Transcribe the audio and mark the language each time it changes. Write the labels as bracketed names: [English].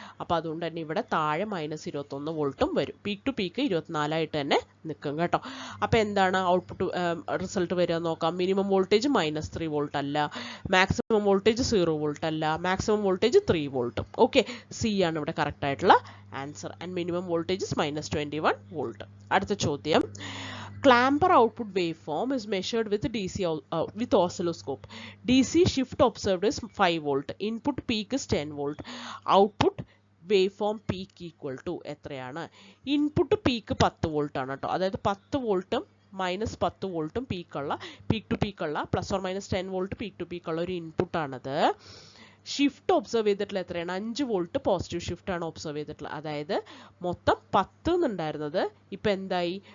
[Malayalam] അപ്പോൾ അതുകൊണ്ട് തന്നെ ഇവിടെ താഴെ -21 വോൾട്ടും വരും. പീക്ക് ടു പീക്ക് 24 ആയിട്ട് തന്നെ നിൽക്കും കേട്ടോ. അപ്പോൾ എന്താണ് ഔട്ട്പുട്ട് റിസൾട്ട് വരിക നോക്കാം. മിനിമം വോൾട്ടേജ് -3 വോൾട്ട് അല്ല, മാക്സിമം വോൾട്ടേജ് 0 വോൾട്ട് അല്ല, മാക്സിമം വോൾട്ടേജ് 3 വോൾട്ടും. ഓക്കെ, സി ആണ് ഇവിടെ കറക്റ്റ് ആയിട്ടുള്ള answer. [English] And minimum voltage -21 volt. [Malayalam] അടുത്ത ചോദ്യം. [English] Clamper output waveform is measured with with oscilloscope. DC shift observed is 5 volt. Input peak is 10 volt. Output waveform peak equal to [Malayalam] എത്രയാണ്? Input peak 10 volt ആണ് കേട്ടോ. അതായത് 10 വോൾട്ടും -10 വോൾട്ടും peak to പീക്കുള്ള ±10 volt peak to പീക്കുള്ള ഒരു ഇൻപുട്ടാണത്. Shift observe ചെയ്തിട്ടുള്ള എത്രയാണ്? 5 volt positive shift ആണ് ഒബ്സർവ് ചെയ്തിട്ടുള്ളത്. അതായത് മൊത്തം 10 എന്നുണ്ടായിരുന്നത് ഇപ്പം എന്തായി?